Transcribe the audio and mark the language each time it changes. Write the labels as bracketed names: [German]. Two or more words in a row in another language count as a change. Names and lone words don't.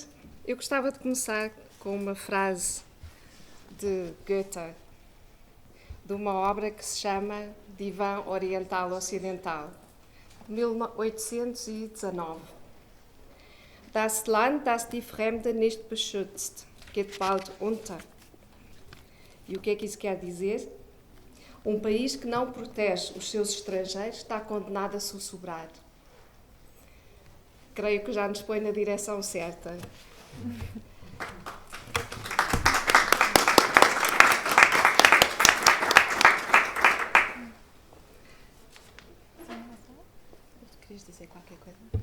[Portuguese] Eu gostava de começar com uma frase de Goethe, de uma obra que se chama Divã Oriental Ocidental, de 1819. [German] Das Land, das die Fremde nicht beschützt, geht bald unter. [Portuguese] E o que é que isso quer dizer? Um país que não protege os seus estrangeiros está condenado a sussurrar. Creio que já nos põe na direção certa. Querias dizer qualquer coisa?